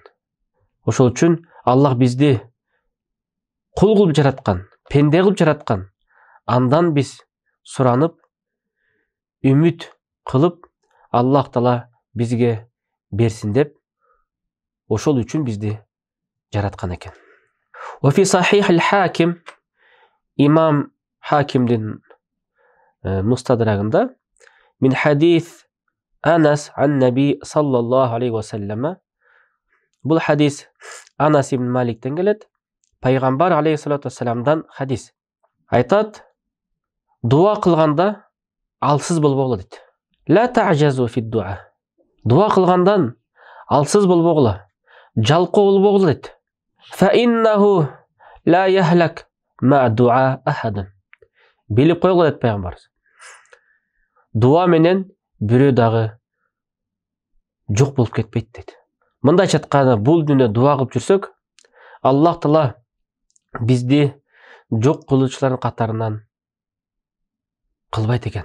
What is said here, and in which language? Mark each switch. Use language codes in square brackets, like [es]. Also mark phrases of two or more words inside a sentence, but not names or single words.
[ky] Ошол үчүн Аллах бизди кул кылып жараткан, пенде кылып жараткан. Андан биз суранып, үмүт кылып, Аллах Таала бизге берсин деп, ошол үчүн бизди жараткан экен. [ar] وفي صحيح الحاكم, [ky] имам Хакимдин мустадрагында, [ar] من حديث أنس عن النبي صلى الله عليه وسلم, [ky] бул хадис Анас ибн Маликтен келет. Пайгамбар [ar] عليه الصلاة والسلام [ky] хадис. Айтат: дуа кылганда алсыз болбогула дейт. [ar] لا تعجزوا في الدعاء. [ky] Дуа кылгандан алсыз болбогула, жалкоо болбогула дейт. [ar] فإنه لا يهلك مع الدعاء أحد. [ky] Билип койгула дейт пайгамбар. Дуа менен бирөө дагы жок болуп кетпейт дейт. Мындайча айтканда, бул дүнүдө дуа кылып жүрсөк, Аллах Таала бизди жок кылуучулардын катарынан кылбайт экен.